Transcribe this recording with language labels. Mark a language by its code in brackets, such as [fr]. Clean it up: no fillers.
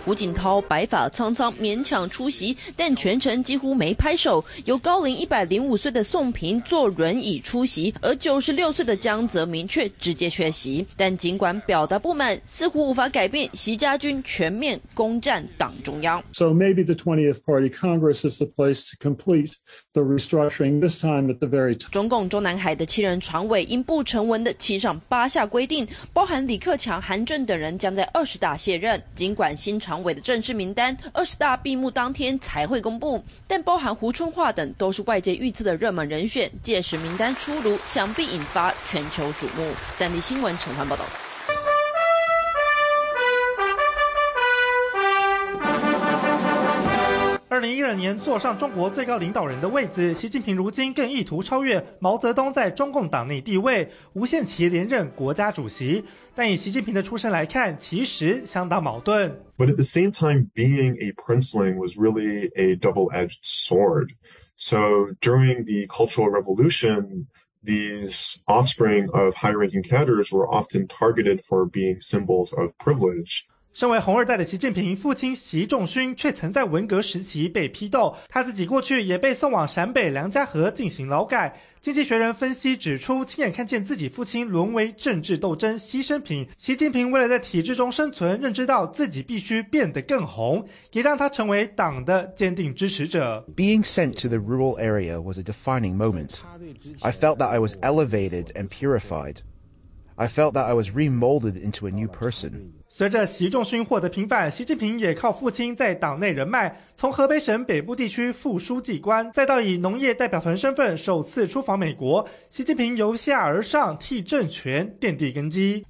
[zh] 胡锦涛白发苍苍，勉强出席，但全程几乎没拍手。由高龄105岁的宋平坐轮椅出席，而96岁的江泽民却直接缺席。但尽管表达不满，似乎无法改变习家军全面攻占党中央。 [en] So maybe the 20th Party Congress is the place to complete the restructuring. This time at the very top. [zh] 中共中南海的七人常委因不成文的七上八下规定，包含李克强、韩正等人将在20大卸任。尽管新常委的正式名单20大闭幕当天才会公布，但包含胡春华等都是外界预测的热门人选，届时名单出炉想必引发全球瞩目。三立新闻陈环报道。 2012年坐上中国最高领导人的位子，习近平如今更意图超越毛泽东在中共党内地位，无限期连任国家主席。但以习近平的出身来看，其实相当矛盾。 [en] But at the same time, being a princeling was really a double-edged sword. So during the Cultural Revolution, these offspring of high-ranking cadres were often targeted for being symbols of privilege. [zh] 身为红二代的习近平，父亲习仲勋却曾在文革时期被批斗，他自己过去也被送往陕北梁家河进行劳改。经济学人分析指出，亲眼看见自己父亲沦为政治斗争牺牲品，习近平为了在体制中生存，认知到自己必须变得更红，也让他成为党的坚定支持者。 [en] Being sent to the rural area was a defining moment. I felt that I was elevated and purified. I felt that I was remolded into a new person. [zh] 随着习仲勋获得平反，习近平也靠父亲在党内人脉，从河北省北部地区副书记官，再到以农业代表团身份首次出访美国，习近平由下而上替政权奠定根基。